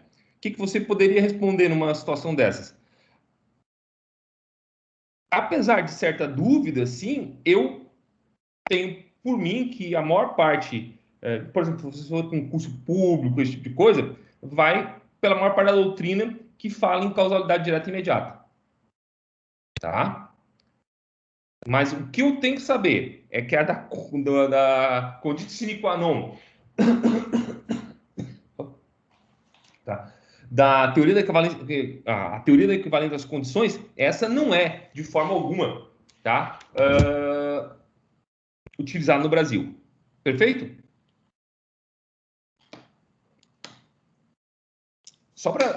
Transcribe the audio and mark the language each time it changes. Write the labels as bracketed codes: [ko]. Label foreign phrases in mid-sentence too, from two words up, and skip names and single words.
[pt] O que você poderia responder numa situação dessas? Apesar de certa dúvida, sim, eu tenho por mim que a maior parte, por exemplo, se você for com concurso público, esse tipo de coisa, vai pela maior parte da doutrina que fala em causalidade direta e imediata. Tá? Mas o que eu tenho que saber é que a da [la] conditio sine qua non, [pt] tá? Da teoria da equivalência, a teoria da equivalência das condições, essa não é, de forma alguma, tá? Utilizada no Brasil. Perfeito? Só para...